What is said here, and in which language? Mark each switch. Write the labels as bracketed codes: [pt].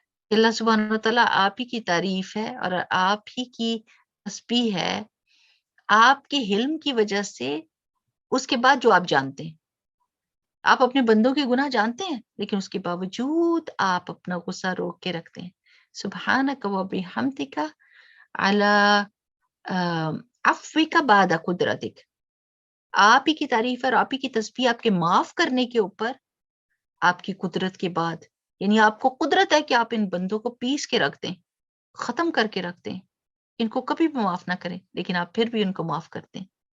[ur] اللہ سبحانہ وتعالیٰ آپ ہی کی تعریف ہے اور آپ ہی کی تسبیح ہے، آپ کے حلم کی وجہ سے، اس کے بعد جو آپ جانتے ہیں. آپ اپنے بندوں کے گناہ جانتے ہیں، لیکن اس کے باوجود آپ اپنا غصہ روک کے رکھتے ہیں. [ar] سبحانک و بحمدک علی عفوک بعد قدرتک. [ur] آپ ہی کی تعریف اور آپ ہی کی تسبیح آپ کے معاف کرنے کے اوپر، آپ کی قدرت کے بعد. یعنی آپ کو قدرت ہے کہ آپ ان بندوں کو پیس کے رکھ دیں، ختم کر کے رکھ دیں، ان کو کبھی بھی معاف نہ کریں، لیکن آپ پھر بھی ان کو معاف کرتے ہیں.